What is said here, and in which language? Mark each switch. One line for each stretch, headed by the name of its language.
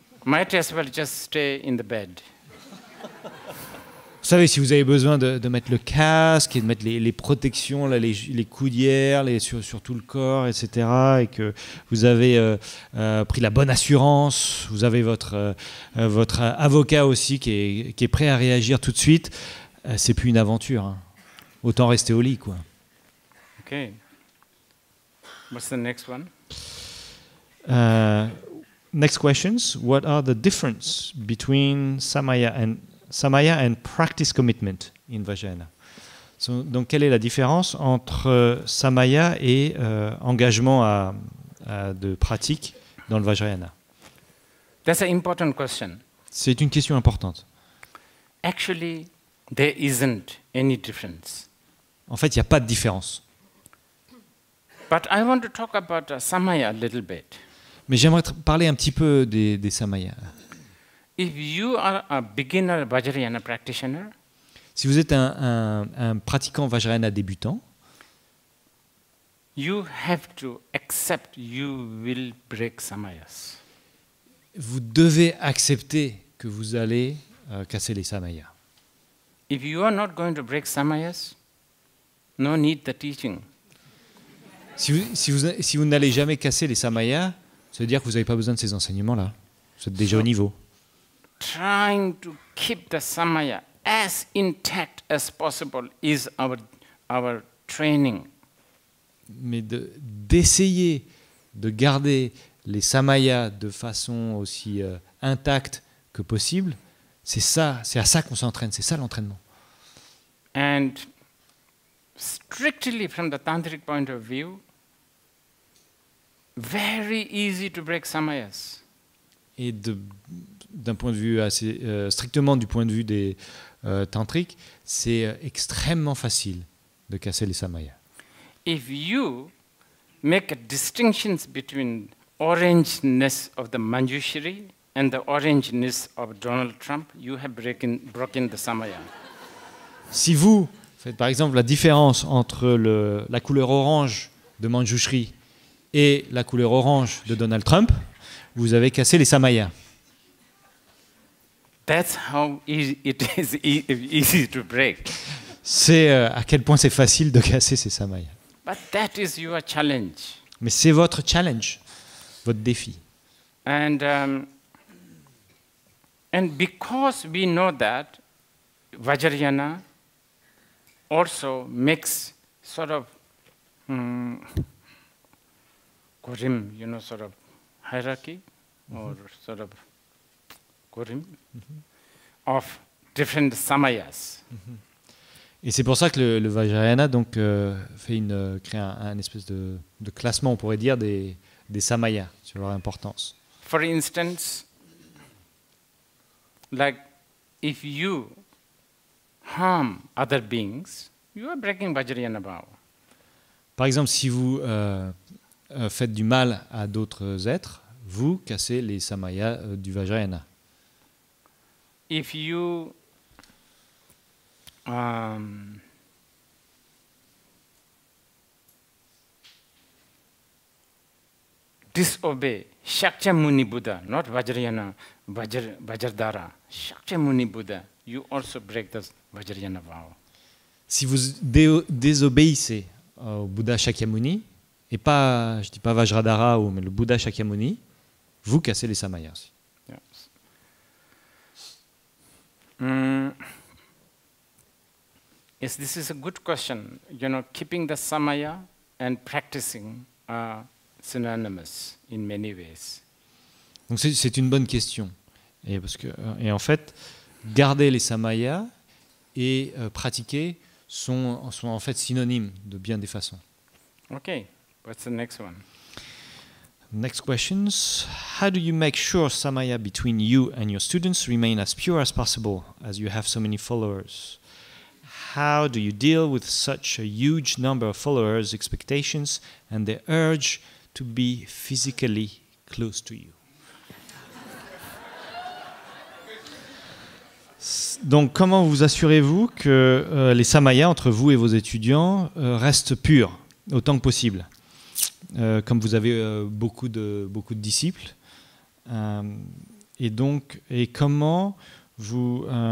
English: Might as well just stay in the bed.
French: Vous savez, si vous avez besoin de mettre le casque et de mettre les protections, là, les coudières sur tout le corps, etc., et que vous avez pris la bonne assurance, vous avez votre avocat aussi qui est prêt à réagir tout de suite, c'est plus une aventure. Hein. Autant rester au lit, quoi.
English: Okay. What's the next one? Next questions. What are the difference between Samaya and practice commitment in Vajrayana?
French: Donc, quelle est la différence entre Samaya et engagement de pratique dans le Vajrayana?
English: That's an important question.
French: C'est une question importante.
English: Actually, there isn't any difference.
French: En fait, il n'y a pas de différence.
English: But I want to talk about Samaya a little bit.
French: Mais j'aimerais parler un petit peu des Samaya.
English: If you are a beginner Vajrayana practitioner,
French: si vous êtes un pratiquant Vajrayana débutant,
English: you have to accept you will break samayas.
French: Vous devez accepter que vous allez casser les samayas.
English: If you are not going to break samayas, no need the teaching.
French: Si vous n'allez jamais casser les samayas, ça veut dire que vous n'avez pas besoin de ces enseignements-là. Vous êtes déjà au niveau.
English: Trying to keep the samaya as intact as possible is our training.
French: Mais d'essayer de garder les samayas de façon aussi intact que possible, c'est à ça qu'on s'entraîne, c'est ça l'entraînement.
English: And strictly from the tantric point of view, very easy to break samayas.
French: Et d'un point de vue assez strictement du point de vue des tantriques, c'est extrêmement facile de casser les samayas.
English: If you make a distinctions between orangeness of the Manjushri and the orangeness of Donald Trump, you have broken the samaya.
French: Si vous faites par exemple la différence entre la couleur orange de Manjushri et la couleur orange de Donald Trump, vous avez cassé les samayas.
English: That's how it is easy to break.
French: C'est à quel point c'est facile de casser ces samayas.
English: But that is your challenge.
French: Mais c'est votre challenge, votre défi.
English: And because we know that, Vajrayana also makes sort of Gorim, sort of hierarchy or sort of Gorim of different samayas.
French: Et c'est pour ça que le Vajrayana donc, crée un espèce de classement, on pourrait dire, des samayas sur leur importance.
English: For instance, like if you harm other beings, you are breaking Vajrayana Bhava.
French: Par exemple, si vous faites du mal à d'autres êtres, vous cassez les samayas du Vajrayana.
English: If you disobey Shakyamuni Buddha, not Vajrayana, Vajradhara, Shakyamuni Buddha, you also break the Vajrayana Bhava.
French: Si vous désobéissez au Bouddha Shakyamuni, et pas, je dis pas Vajradhara, mais le Bouddha Shakyamuni, vous cassez les samayas aussi.
English: Yes. Yes, this is a good question. Keeping the samaya and practicing are synonymous in many ways.
French: Donc c'est une bonne question. Et en fait, garder les samayas et pratiquer sont en fait synonymes de bien des façons.
English: Okay, what's the next one? Next questions. How do you make sure samaya between you and your students remain as pure as possible, as you have so many followers? How do you deal with such a huge number of followers' expectations and their urge to be physically close to you?
French: Donc, comment vous assurez-vous que les samayas entre vous et vos étudiants restent purs autant que possible, comme vous avez beaucoup de disciples, et comment vous